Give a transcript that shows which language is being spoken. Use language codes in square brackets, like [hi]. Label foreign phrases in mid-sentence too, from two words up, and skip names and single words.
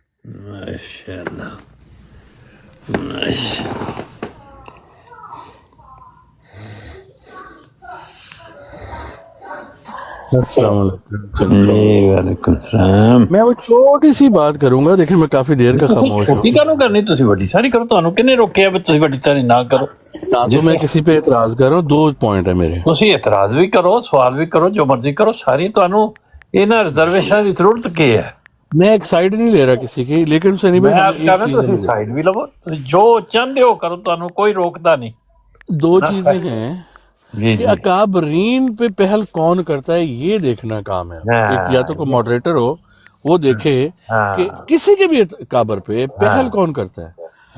[ur] ماشاءاللہ ماشاءاللہ. السلام علیکم. جی وعلیکم السلام. میں وہ چھوٹی سی بات کروں گا, دیکھیں میں کافی دیر کا خاموش ہوں. [pa] چھوٹی کرو کرنی تسی بڑی ساری کرو, تانوں کنے روکیا بھی تسی بڑی ساری نہ کرو؟ [ur] تو میں کسی پہ اعتراض کر رہا ہوں, 2 پوائنٹ ہے میرے. [pa] تسی اعتراض بھی کرو, سوال بھی کرو, جو مرضی کرو, ساری تانوں انہاں ریزرویشن دی ضرورت کی ہے؟ [ur] میں ایک سائڈ نہیں لے رہا کسی کی, لیکن سنی میں آپ بھائی [pa] کہہ رہا ہوں تسی سائڈ بھی لو, جو چاہتے ہو کرو, تانوں کوئی روکدا نہیں. [ur] 2 چیزیں ہیں جی کہ اکابرین پہ پہل کون کرتا ہے یہ دیکھنا کام ہے. ایک یا تو کوئی ماڈریٹر ہو وہ دیکھے کہ کسی کے بھی اکابر پہ پہل کون کرتا ہے.